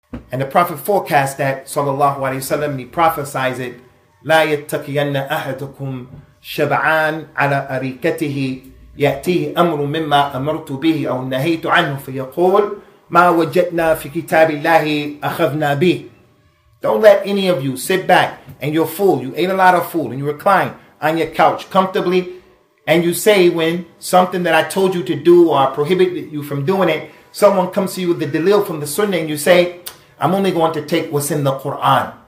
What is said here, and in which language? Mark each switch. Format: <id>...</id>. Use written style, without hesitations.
<en>And the Prophet forecast that, sallallahu alayhi wasallam, and he prophesies it.</en> <ar>لا يتقين أحدكم شبعان على أريكته يأتيه أمر مما أمرت به أو نهيت عنه فيقول ما وجدنا في كتاب الله أخذنا به.</ar> <en>Don't let any of you sit back and you're full. You ate a lot of food and you recline on your couch comfortably, and you say when something that I told you to do or I prohibited you from doing it, someone comes to you with the dalil from the sunnah and you say, I'm only going to take what's in the Quran.</en>